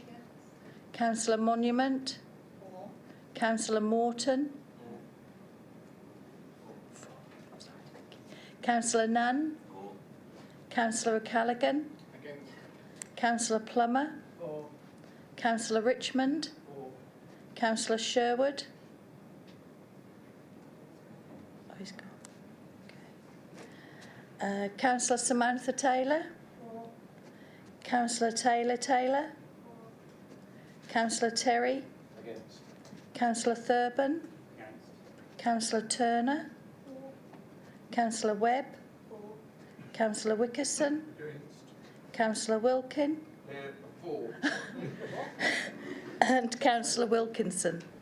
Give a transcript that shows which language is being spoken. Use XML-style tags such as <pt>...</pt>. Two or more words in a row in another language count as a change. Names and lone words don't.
<en>Councillor Monument? Councillor Morton? Councillor Nunn? Councillor O'Callaghan? Councillor Plummer? Councillor Richmond? Councillor Sherwood? Oh, he's gone. Okay. Councillor Samantha Taylor? Councillor Taylor? Councillor Terry? Councillor Thurban? Councillor Turner? Councillor Webb? Councillor Wickerson? Councillor Wilkin? And Councillor Wilkinson?</en>